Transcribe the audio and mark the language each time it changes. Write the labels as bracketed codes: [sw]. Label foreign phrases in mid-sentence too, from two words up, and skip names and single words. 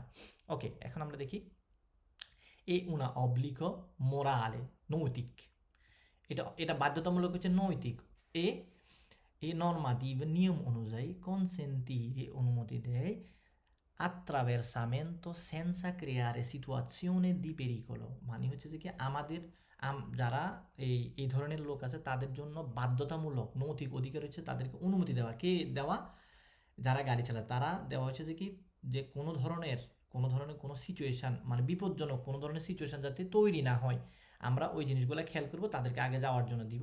[bn] ওকে, এখন আমরা দেখি এই [it] una obbligo morale, [bn] নৈতিক, এটা বাধ্যতামূলক হচ্ছে নৈতিক। এই নর্মাটিভ নিয়ম অনুযায়ী কনসেন্টিরে অনুমতি দেয় [it] attraversamento senza creare situazione di pericolo, [bn] মানে হচ্ছে যে কি আমাদের যারা এই ধরনের লোক আছে তাদের জন্য বাধ্যতামূলক নৈতিক অধিকার হচ্ছে তাদেরকে অনুমতি দেওয়া। কে দেওয়া, যারা গাড়ি চালায় তারা দেওয়া হচ্ছে যে কি যে কোনো ধরনের কোনো সিচুয়েশান, মানে বিপজ্জনক কোনো ধরনের সিচুয়েশান যাতে তৈরি না হয়, আমরা ওই জিনিসগুলো খেয়াল করব, তাদেরকে আগে যাওয়ার জন্য দিব।